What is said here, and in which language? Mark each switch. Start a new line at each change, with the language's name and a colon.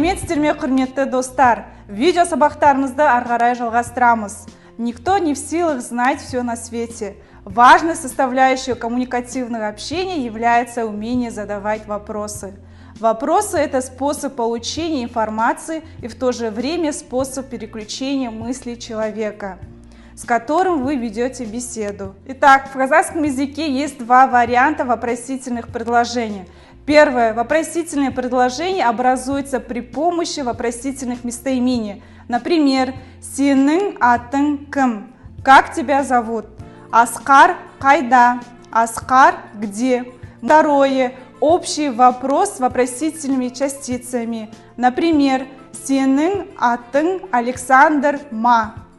Kazakh: сіздер ме, құрметті достар? Видео сабақтарымызды ары қарай жалғастырамыз.
Russian: Никто не в силах знать все на свете. Важной составляющей коммуникативного общения является умение задавать вопросы. Вопросы – это способ получения информации и в то же время способ переключения мыслей человека, с которым вы ведете беседу. Итак, в казахском языке есть два варианта вопросительных предложений. Первое. Вопросительное предложение образуется при помощи вопросительных местоимений.
Kazakh: Например, «Сенің атың кім?»
Russian: Как тебя зовут?
Kazakh: Аскар кайда?
Russian: Аскар где? Второе. Общий вопрос с вопросительными частицами.
Kazakh: Например, «Сенің атың Александр ма?»